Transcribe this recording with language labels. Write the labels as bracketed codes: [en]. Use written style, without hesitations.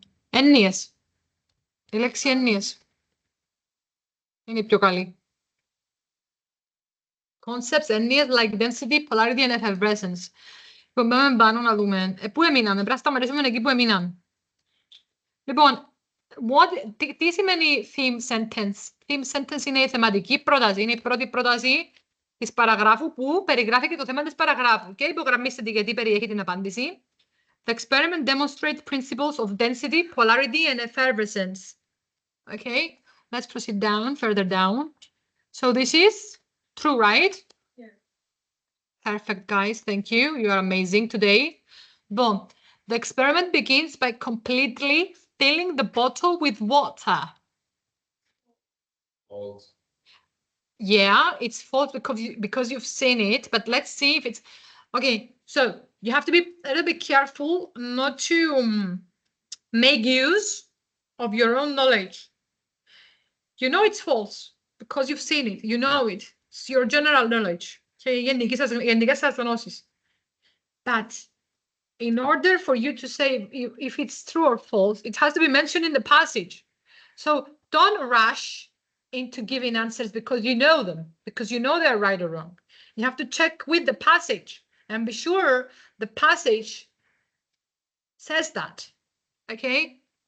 [el] Έννοιες. Η λέξη έννοιες είναι η πιο καλή. [en] Concepts, [el] έννοιες, [en] like density, polarity and effervescence. [el] Λοιπόν, πάμε πάνω να δούμε. Πού εμείναμε? Πρέπει να σταματήσουμε εκεί που εμείναμε. Λοιπόν, τι σημαίνει theme sentence? Theme sentence είναι η θεματική πρόταση. Είναι η πρώτη πρόταση της παραγράφου που περιγράφει και το θέμα της παραγράφου. Και υπογραμμίστε τη γιατί περιέχει την απάντηση. [en] The experiment demonstrates principles of density, polarity, and effervescence. Okay, let's proceed down, further down. So this is true, right? Yeah. Perfect, guys. Thank you. You are amazing today. Boom. The experiment begins by completely filling the bottle with water. False. Yeah, it's false because you've seen it, but let's see if it's... Okay, so you have to be a little bit careful not to make use of your own knowledge. You know it's false. because you've seen it, you know it. It's your general knowledge. [el] Και οι γενικές σας γνώσεις. [en] But in order for you to say if it's true or false, it has to be mentioned in the passage. So don't rush into giving answers because you know them, because you know they're right or wrong. You have to check with the passage and be sure the passage says that. Okay?